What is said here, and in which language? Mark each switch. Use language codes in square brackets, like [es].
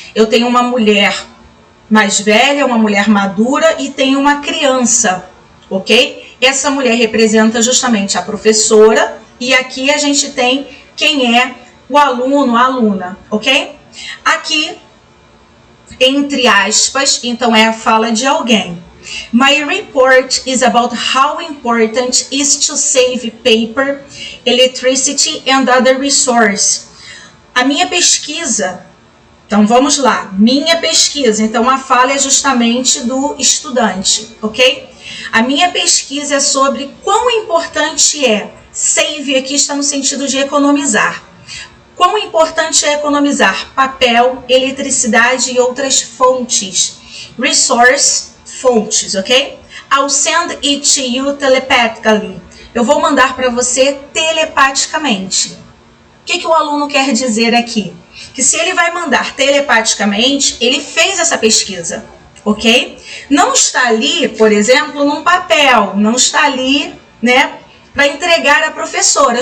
[pt] Eu tenho uma mulher mais velha, uma mulher madura e tenho uma criança, ok? Essa mulher representa justamente a professora e aqui a gente tem quem é o aluno, a aluna, ok? Aqui, entre aspas, então é a fala de alguém. [en] My report is about how important is to save paper, electricity and other resources. [pt] A minha pesquisa, então vamos lá, minha pesquisa, então a fala é justamente do estudante, ok? A minha pesquisa é sobre quão importante é, save aqui está no sentido de economizar. Quão importante é economizar papel, eletricidade e outras fontes. Resource, fontes, ok? [en] I'll send it to you telepathically. [pt] Eu vou mandar para você telepaticamente. O que o aluno quer dizer aqui? Que se ele vai mandar telepaticamente, ele fez essa pesquisa, ok? Não está ali, por exemplo, num papel, não está ali, né, para entregar à professora.